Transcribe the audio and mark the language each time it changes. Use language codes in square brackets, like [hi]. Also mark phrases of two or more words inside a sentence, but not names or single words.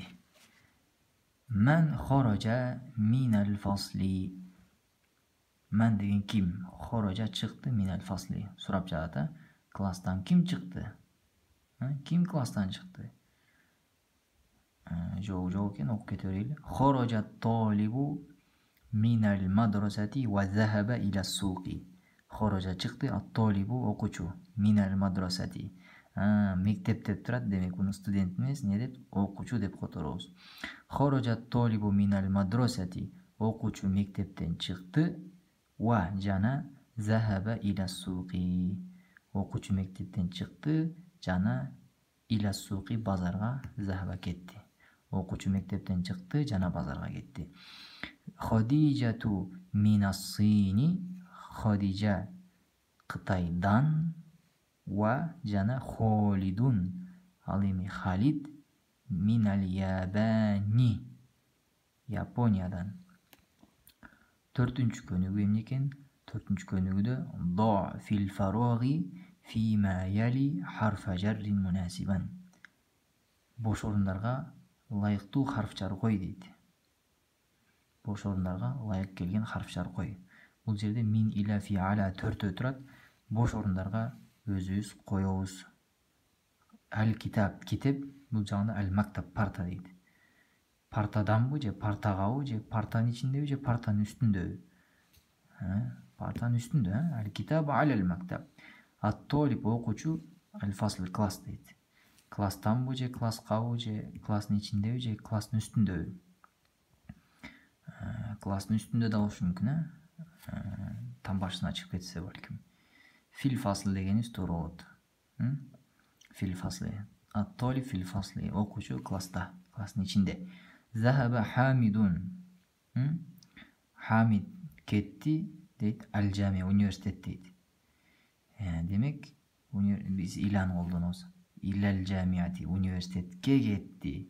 [ar] Мен خرج من الفصل. [ky] Мен деген ким? Хорожа чыкты [ar] من الفصل. [ky] Сурап жатат, класстан ким чыкты? Ким класстан чыкты? Жок экен, окуп кете берели. [ar] خرج طالب من المدرسة وذهب إلى سوق. [ky] Хорожа чыкты, ат-толибу окуучу, [ar] من المدرسة. [ky] Мектеп деп турат, демек муну студент эмес, не деп? Окуучу деп которобуз. [ar] خرج طالب من المدرسة. [ky] Окуучу мектептен чыкты, ва жана [ar] ذهب إلى سوق. [ky] Окуучу мектептен чыкты, жана [ar] إلى سوق [ky] базарга захаба кетти. Окуучу мектептен чыкты жана базарга кетти. [ar] خديجة من الصين, [ky] Хадижа Кытайдан, ва жана Холидун, ал эми Халид, [ar] من اليابان, [ky] Япониядан. Төртүнчү көнүгүү эмне экен? Төртүнчү көнүгүүдө [ar] ضع في الفراغ فيما يلي حرف جر مناسبا. [ky] Бош орундарга ылайыктуу харф жар кой дейт. Бош орундарга ылайык келген харф жар кой. Бул жерде [ar] من إلى في على [ky] төртөө турат. Бош орундарга өзүбүз коебуз. Ал китап, китеп, бул жагында [ar] المكتب, [ky] парта дейт. Партаданбы же партагабы же партанын ичиндеби же партанын үстүндөбү? Партанын үстүндө, [ar] الكتاب على المكتب. [ky] Ат-толиб окуучу, [ar] الفصل [ky] класс дейт. Класстанбы же класскабы же класстын ичиндеби же класстын үстүндөбү? Класстын үстүндө да болушу мүмкүн, там башына чыгып кетсе балким. [ar] في الفصل [ky] дегенибиз туура болот. [ar] في الفصل. الطالب في الفصل, [ky] окуучу класста, класстын ичинде. [ar] ذهب حامد. [ky] Хамид кетти дейт, аль-жамия, университет дейт. Демек, биз иланы колдонобуз. [ar] إلى الجامعة, [ky] университетке кетти.